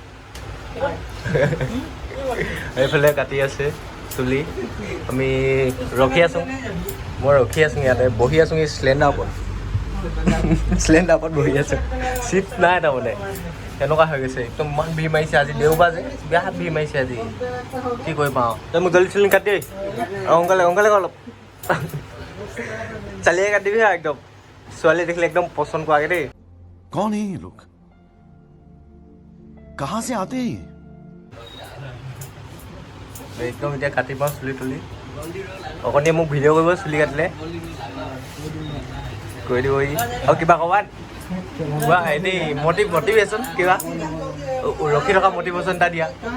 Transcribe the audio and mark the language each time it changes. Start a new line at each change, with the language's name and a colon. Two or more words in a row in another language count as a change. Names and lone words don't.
Assamese: এইফালে কাটি আছে চুলি আমি ৰখি আছোঁ মই ৰখি আছোঁ ইয়াতে বহি আছোঁ এই চিলিণ্ডাৰ ওপৰত বহি আছোঁ চিট নাই তাৰমানে তেনেকুৱা হৈ গৈছে একদম ইমান ভিৰ মাৰিছে আজি দেওবাৰ যে বেয়া ভিৰ মাৰিছে আজি কি কৰিব পাওঁ তই মোক জলদি চুলি কাটি অংকালে অলপ চালিয়ে কাটিবি হা একদম ছোৱালী দেখিলে একদম পচন্দ কৰাগে দেই
Hindi: कौन है ये लोग कहाँ से आते हैं
Assamese: একদম এতিয়া কাটি পাওঁ চুলি তুলি অকণিয়ে মোক ভিডিঅ' কৰিব চুলি কাটিলে কৰি দিব আৰু কিবা ক'বাত কিবা এনেই মটিভেশ্যন কিবা ৰখি থকা মটিভেশ্যন এটা দিয়া